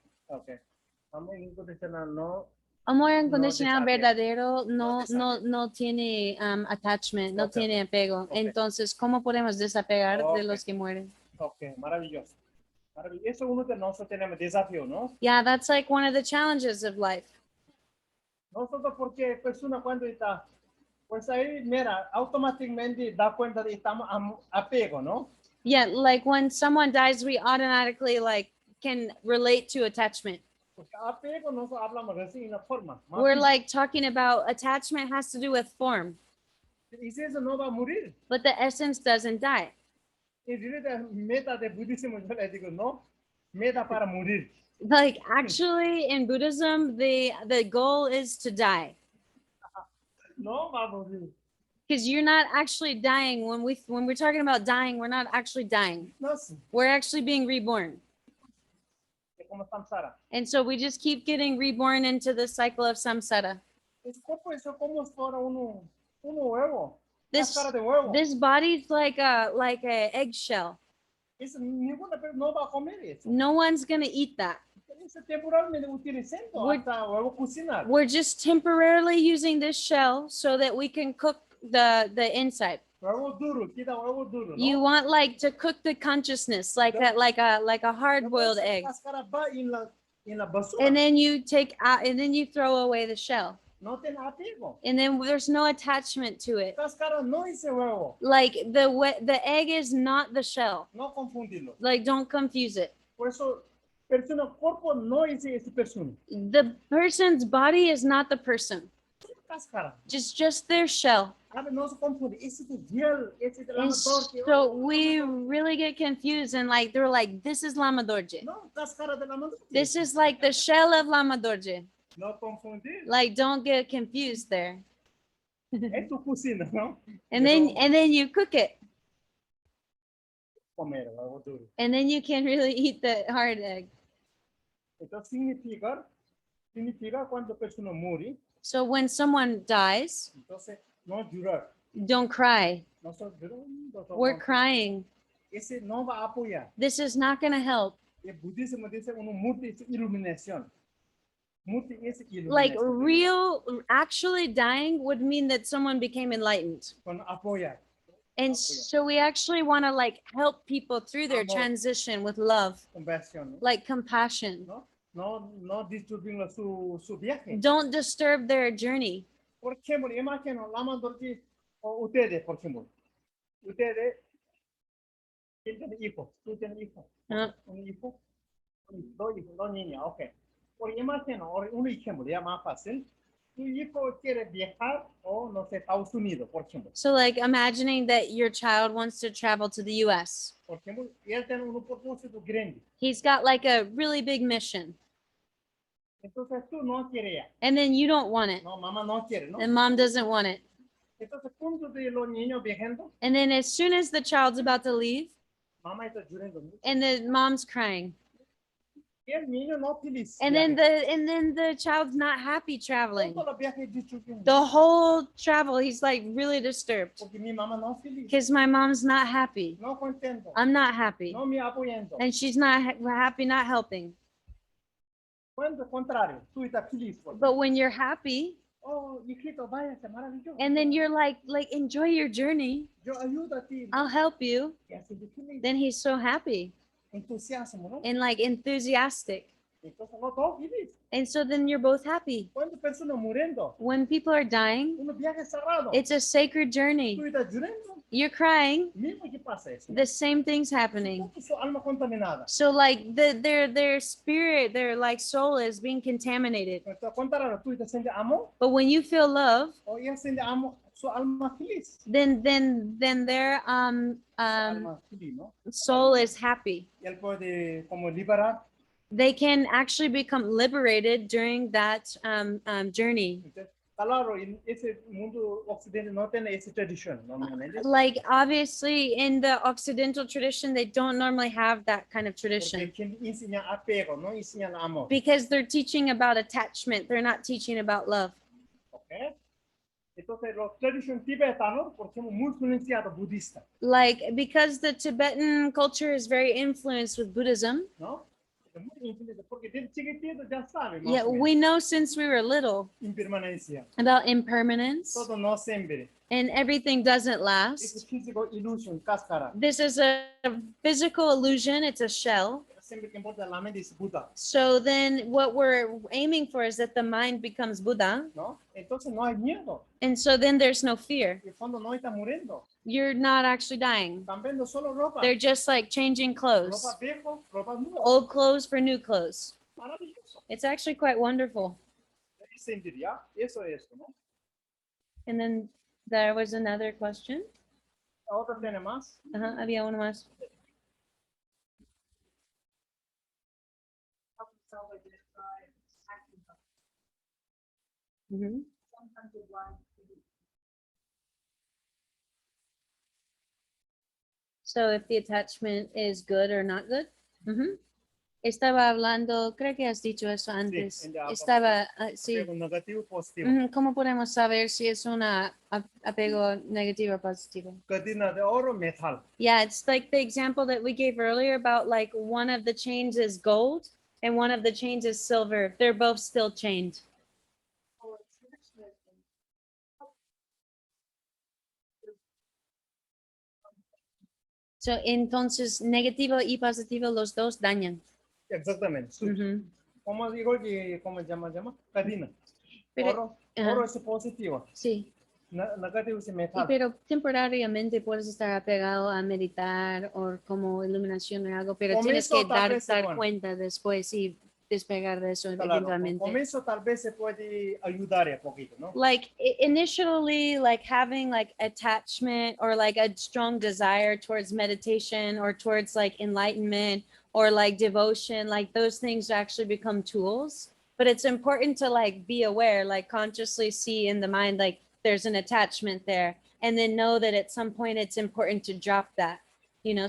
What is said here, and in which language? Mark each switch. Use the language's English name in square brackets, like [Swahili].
[Spanish] Okay. Amor incondicional no. Amor incondicional desapego. No no tiene attachment, no Okay. tiene apego. Okay. Entonces, ¿cómo podemos desapegar de Okay. los que mueren? Okay, maravilloso. Eso uno de nosotros tenemos desafío, ¿no? [English] Yeah, that's like one of the challenges of life. [Spanish] Nosotros porque persona cuando está, pues ahí, mira, automáticamente da cuenta de estamos apego, ¿no? [English] Yeah, like when someone dies, we automatically like can relate to attachment. [Spanish] Porque apego nosotros hablamos así en la forma. más [English] We're [Spanish] física. [English] like talking about attachment has to do with form, [Spanish] Y si eso no va a morir. [English] but the essence doesn't die. [Spanish] Y realidad, meta de budismo, yo le digo, no, meta para morir. [English] Like actually in Buddhism, the goal is to die. [Spanish] No va a morir. [English] Because you're not actually dying when we're talking about dying, we're not actually dying. [Spanish] No sé, [English] We're actually being reborn. [Spanish] como samsara. [English] And so we just keep getting reborn into the cycle of samsara. [Spanish] Es como eso, como si fuera uno huevo. [English] This [Spanish] Cáscara de huevo. [English] this body's like a eggshell. [Spanish] Eso, ninguna persona no va a comer eso. [English] No one's gonna eat that. [Spanish] Eso temporalmente utilizando [English] We're- [Spanish] hasta huevo cocinar. [English] We're just temporarily using this shell so that we can cook the inside. [Spanish] Huevo duro, quita huevo duro, ¿no? [English] You want like to cook the consciousness like a hard-boiled [Spanish] Esa [English] egg. [Spanish] cáscara va en la basura. [English] And then you take out and then you throw away the shell. [Spanish] No tiene apego. [English] And then there's no attachment to it. [Spanish] Cáscara no es huevo. [English] Like the egg is not the shell. [Spanish] No confundirlo. [English] Like don't confuse it. [Spanish] Por eso, persona, cuerpo no es esa persona. [English] The person's body is not the person. [Spanish] Cáscara. [English] Just their shell. [Spanish] A ver, no se confunde. Ese es gel, ese es el [English] And [Spanish] Lama Dorje. [English] so we really get confused and like they're like, this is Lama Dorje. [Spanish] No, cáscara de Lama Dorje. [English] This is like the shell of Lama Dorje. [Spanish] No confundir. [English] Like don't get confused there. [Spanish] Es tu cocina, ¿no? [English] And then you cook it. [Spanish] Comer huevo duro. [English] And then you can really eat the hard egg. [Spanish] Entonces significa cuando persona muere, [English] So when someone dies, [Spanish] entonces no llorar. [English] don't cry. [Spanish] Nosotros lloramos. [English] We're crying. [Spanish] Ese no va a apoyar. [English] This is not going to help. [Spanish] El budismo dice uno muerte es iluminación. Muerte es [English] Like [Spanish] iluminación. [English] actually dying would mean that someone became enlightened. [Spanish] Con apoyar. [English] And so we actually want to like help people through their [Spanish] Amor. [English] transition with love, [Spanish] Conversión, ¿no? [English] like compassion. [Spanish] No disturbando su viaje. [English] Don't disturb their journey. [Spanish] Por ejemplo, imagino, Lama Dorje, o ustedes, por ejemplo. Ustedes, ¿quién tiene hijos? ¿Tú tienes hijos? Uh, ¿Un hijo? Dos hijos, dos niñas, ok. Por imagino, un ejemplo, ya más fácil. Tu hijo quiere viajar o, no sé, Estados Unidos, por ejemplo. [English] So like imagining that your child wants to travel to the US. [Spanish] Por ejemplo, y él tiene un propósito grande. [English] He's got like a really big mission. [Spanish] Entonces tú no quieres. [English] And then you don't want it. [Spanish] No, mamá no quiere, ¿no? [English] And mom doesn't want it. [Spanish] Entonces, cuando de los niños viajando, [English] And then as soon as the child's about to leave, [Spanish] mamá está llorando mucho. [English] and the mom's crying. [Spanish] Y el niño no feliz. [English] And then the child's not happy traveling. [Spanish] Todo el viaje es destrucción. [English] The whole travel, he's like really disturbed [Spanish] Porque mi mamá no feliz. [English] because my mom's not happy. [Spanish] No contento. [English] I'm not happy. [Spanish] No me apoyando. [English] And she's not happy, not helping. [Spanish] Cuando contrario, tú estás feliz. [English] But when you're happy, [Spanish] Oh, hijito, váyase, maravilloso. [English] and then you're like enjoy your journey, [Spanish] Yo ayudo a ti. [English] I'll help you. [Spanish] Y así de feliz. [English] Then he's so happy [Spanish] Entusiasmo, ¿no? [English] and like enthusiastic. [Spanish] Entonces, no todo feliz. [English] And so then you're both happy. [Spanish] Cuando personas muriendo, [English] When people are dying, [Spanish] un viaje cerrado. [English] it's a sacred journey. [Spanish] Tú estás llorando. [English] You're crying, [Spanish] Mismo que pasa eso. [English] the same thing's happening. [Spanish] Su alma contaminada. [English] So like their spirit, their like soul is being contaminated. [Spanish] Entonces, contrario, tú estás sintiendo amor. [English] But when you feel love, [Spanish] O ella siente amor, su alma feliz. [English] then their [Spanish] Su alma feliz, ¿no? [English] soul is happy. [Spanish] Y él puede como liberar. [English] They can actually become liberated during that journey. [Spanish] Entonces, Claro, en ese mundo occidental no tiene esa tradición normalmente. [English] Like obviously in the Occidental tradition, they don't normally have that kind of tradition [Spanish] Porque quien enseña apego, no enseña amor. [English] because they're teaching about attachment. They're not teaching about love. [Spanish] ¿Ok? Entonces, los tradiciones tibetanos, por ejemplo, muy influenciados budistas, [English] Like because the Tibetan culture is very influenced with Buddhism. [Spanish] ¿no? Es muy influenciado, porque desde chiquitito ya saben, más [English] Yeah, [Spanish] o menos, [English] we know since we were little [Spanish] impermanencia, [English] about impermanence [Spanish] todo no siempre. [English] and everything doesn't [Spanish] Es [English] last. [Spanish] físico, ilusión, cáscara. [English] This is a physical illusion, it's a shell. [Spanish] Siempre que importa la mente es Buda, [English] So then what we're aiming for is that the mind becomes Buddha. [Spanish] ¿no? Entonces no hay miedo. [English] And so then there's no fear. [Spanish] En el fondo no está muriendo. [English] You're not actually dying. [Spanish] Están viendo solo ropa. [English] They're just like changing clothes, [Spanish] Ropa viejo, ropa nueva. [English] old clothes for new clothes. [Spanish] Maravilloso. [English] It's actually quite wonderful. [Spanish] Sentir, ¿ya? Eso es, ¿no? [English] And then there was another question. [Spanish] Otra tiene más. Había uno más. [English] How to self-identify acting. Mhm. Sometimes you want to be So if the attachment is good or not good. Ujú. [Spanish] Estaba hablando, creo que has dicho eso antes. en la- Estaba, sí. Apego negativo, positivo. Ujú, ¿cómo podemos saber si es un apego negativo o positivo? Cadena de oro, metal. [English] Yeah, it's like the example that we gave earlier about like one of the chains is gold and one of the chains is silver. They're both still chained. or attachment and [Spanish] So, entonces, negativo y positivo, los dos dañan. Exactamente. Ujú. Como digo, ¿cómo se llama? Cadena. Pero- Oro, ajá. oro es positivo. Sí, Negativo es y metal. pero temporariamente puedes estar apegado a meditar o como iluminación o algo, pero tienes Comienzo que tal vez, dar bueno. cuenta después y despegar de eso Claro, con eventualmente. comienzo tal vez se puede ayudar un poquito, ¿no? [English] Like initially, like having like attachment or like a strong desire towards meditation or towards like enlightenment or like devotion, like those things actually become tools. But it's important to like be aware, like consciously see in the mind, like there's an attachment there, and then know that at some point it's important to drop that, you know.